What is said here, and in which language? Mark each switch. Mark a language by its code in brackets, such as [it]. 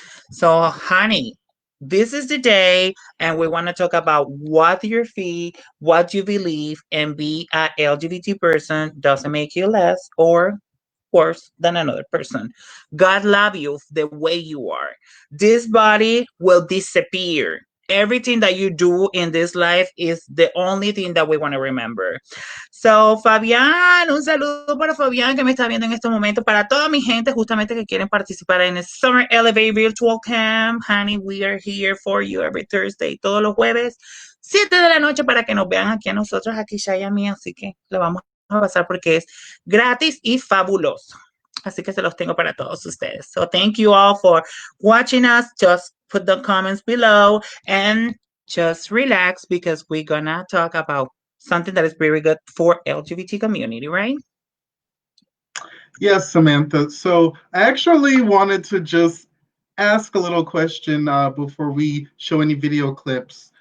[en] So, honey, this is the day, and we want to talk about what your fee, what you believe, and be a LGBT person doesn't make you less or worse than another person. God love you the way you are. This body will disappear. Everything that you do in this life is the only thing that we want to remember. [es] So, Fabián, un saludo para Fabián que me está viendo en este momento, para toda mi gente justamente que quieren participar en el Summer Elevate Virtual Camp. [en] Honey, we are here for you every Thursday, [es] todos los jueves, 7 de la noche para que nos vean aquí a nosotros, aquí Shaya y a mí, así que lo vamos a pasar porque es gratis y fabuloso. Así que se los tengo para todos ustedes. [en] So thank you all for watching us. Just put the comments below and just relax because we're gonna talk about something that is very good for LGBT community, right? Yes, Samantha. So I actually wanted to just ask a little question before we show any video clips